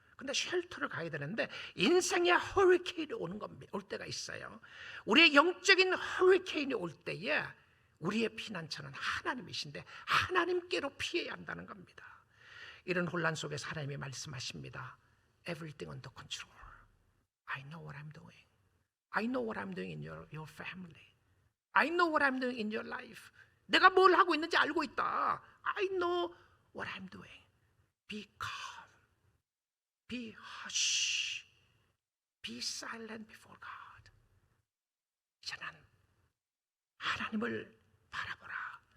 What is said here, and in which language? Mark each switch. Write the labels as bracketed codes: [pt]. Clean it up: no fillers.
[ko] 근데 쉘터를 가야 되는데 인생의 허리케인이 오는 겁니다. 올 때가 있어요. 우리의 영적인 허리케인이 올 때에 우리의 피난처는 하나님이신데 하나님께로 피해야 한다는 겁니다. 이런 혼란 속에서 하나님이 말씀하십니다. [en] Everything under control. I know what I'm doing. I know what I'm doing in your family. I know what I'm doing in your life. [ko] 내가 뭘 하고 있는지 알고 있다. [en] I know what I'm doing. Be calm. Be hush. Be silent before God. [ko] 이제는 하나님을 바라보라.